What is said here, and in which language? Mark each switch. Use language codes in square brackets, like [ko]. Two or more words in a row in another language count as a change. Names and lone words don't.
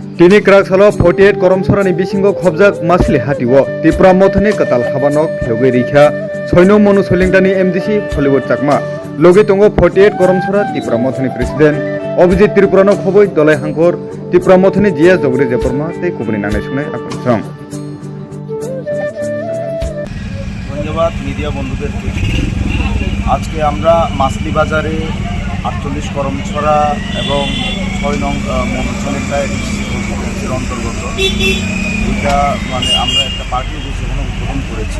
[trp] Tini krak salo 48 koromsorani bisingo khobjak masli hatiwo Tripura mothoni katal habanok logi rikha soino monu solingdani MDC Hollywood chakma logi tongo 48 koromsora Tripura mothoni president Abhijit Tripurano khoboi dolai hangkor Tripura mothoni GS Jogre Jeporma tei kubuni nanai sunai akon song [bn] ধন্যবাদ মিডিয়া বন্ধুদেরকে। আজকে আমরা মাছলি বাজারে 48 করমছড়া এবং 6 নং মনোসলিংটায় কনস্টিটিউয়েন্সির অন্তর্গত এটা আমরা একটা পার্টি অফিস এখানে উদ্বোধন করেছি।